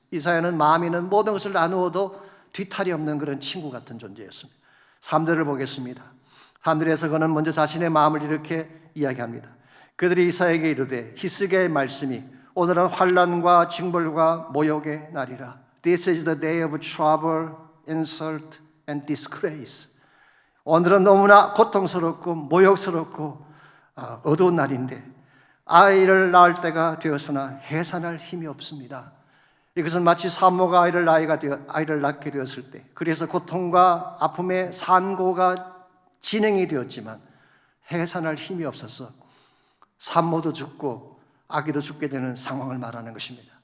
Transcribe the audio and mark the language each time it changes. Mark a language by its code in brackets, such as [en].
[ko] 이사야는 마음이 있는 모든 것을 나누어도 뒤탈이 없는 그런 친구 같은 존재였습니다. 3절을 보겠습니다. 3절에서 그는 먼저 자신의 마음을 이렇게 이야기합니다. 그들이 이사야에게 이르되 히스기야의 말씀이 오늘은 환난과 징벌과 모욕의 날이라. [en] This is the day of trouble, insult and disgrace. [ko] 오늘은 너무나 고통스럽고 모욕스럽고 어두운 날인데 아이를 낳을 때가 되었으나 해산할 힘이 없습니다. 이것은 마치 산모가 아이를 낳게 되었을 때, 그래서 고통과 아픔의 산고가 진행이 되었지만 해산할 힘이 없어서 산모도 죽고 아기도 죽게 되는 상황을 말하는 것입니다.